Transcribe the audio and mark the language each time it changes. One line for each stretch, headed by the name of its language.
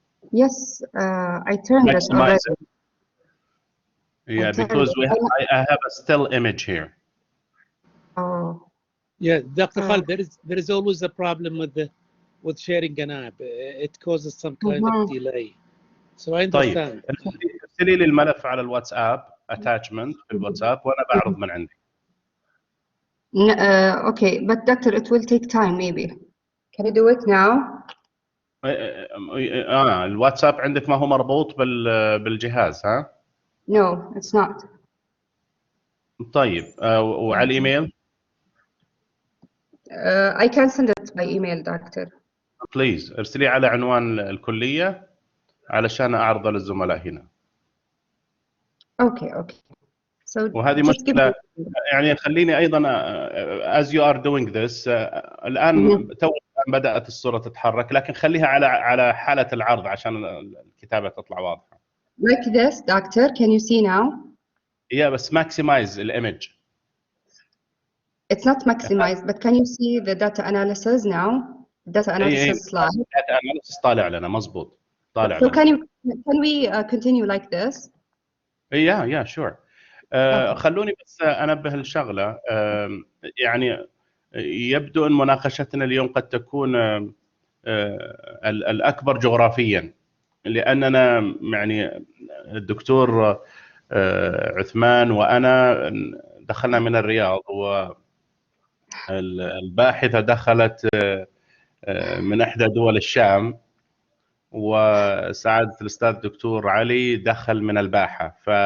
English: Yes, I turned it already. Yeah, because I have a still image here. Oh. Yeah, Dr. Khalid, there is always a problem with sharing an app. It causes some kind of delay. So I understand.
Arabic: ارسلي لي الملف على الواتساب attachment في الواتساب وانا بعرض من عندي.
English: Okay, but doctor, it will take time maybe. Can you do it now?
Arabic: الواتساب عندك ما هو مربوط بالجهاز ها؟
English: No, it's not.
Arabic: طيب وعلى الايميل؟
English: I can send it by email, doctor.
Arabic: بليز ارسلي على عنوان الكلية علشان اعرضه للزملاء هنا.
English: Okay. So
Arabic: وهذه مشكلة يعني خليني أيضا
English: as you are doing this
Arabic: الآن تو بدأت الصورة تتحرك لكن خليها على حالة العرض عشان الكتابة تطلع واضحة.
English: Like this, doctor. Can you see now? Yeah, بس maximize الإيمج. It's not maximized, but can you see the data analysis now? Data analysis slide.
Arabic: Data analysis طالع لنا مزبوط. طالع
English: So
Arabic: لنا.
English: can we continue like this? Yeah, sure.
Arabic: خلوني بس أنبه الشغلة يعني يبدو أن مناقشتنا اليوم قد تكون الأكبر جغرافيا لأننا يعني الدكتور عثمان وأنا دخلنا من الرياض والباحثة دخلت من إحدى دول الشام وسعادة الأستاذ الدكتور علي دخل من الباحة